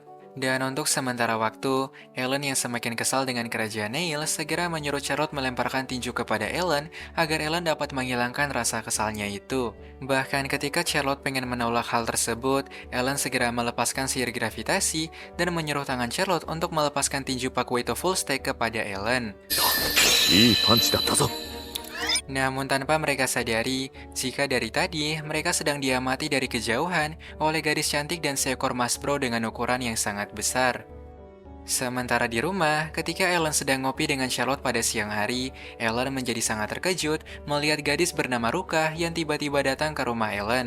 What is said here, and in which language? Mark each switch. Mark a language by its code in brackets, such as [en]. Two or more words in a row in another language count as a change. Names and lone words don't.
[id] Dan untuk sementara waktu, Ellen yang semakin kesal dengan kerajaan Nails segera menyuruh Charlotte melemparkan tinju kepada Ellen agar Ellen dapat menghilangkan rasa kesalnya itu. Bahkan ketika Charlotte pengen menolak hal tersebut, Ellen segera melepaskan sihir gravitasi dan menyuruh tangan Charlotte untuk melepaskan tinju Pakueto [en] full stack [id] kepada Ellen. [ja] いいパンチだったぞ。 [id] Namun tanpa mereka sadari, jika dari tadi mereka sedang diamati dari kejauhan oleh gadis cantik dan seekor mas bro dengan ukuran yang sangat besar. Sementara di rumah, ketika Ellen sedang ngopi dengan Charlotte pada siang hari, Ellen menjadi sangat terkejut melihat gadis bernama Ruka yang tiba-tiba datang ke rumah Ellen.